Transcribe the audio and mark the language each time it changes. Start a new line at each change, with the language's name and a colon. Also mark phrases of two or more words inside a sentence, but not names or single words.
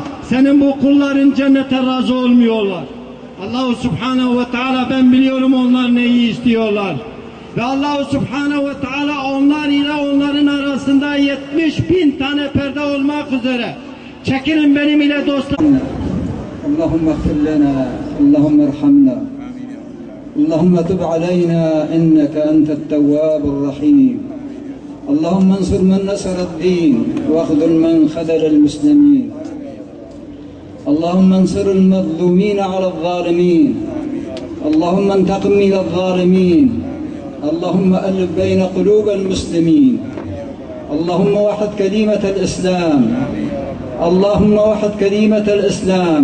Turkish: Senin bu kulların cennete razı olmuyorlar. Allah-u Subhanahu ve Teala, ben biliyorum onlar neyi istiyorlar. Ve Allah-u Subhanahu ve Teala onlar ile onların arasında 70.000 tane perde olmak üzere. Çekilin benim ile dostlarım.
Arabic: اللهم اغفر لنا اللهم ارحمنا اللهم تب علينا إنك أنت التواب الرحيم اللهم انصر من نصر الدين واخذل من خذل المسلمين اللهم انصر المظلومين على الظالمين اللهم انتقم من الظالمين اللهم ألف بين قلوب المسلمين اللهم وحد كلمة الإسلام اللهم وحد كلمة الإسلام.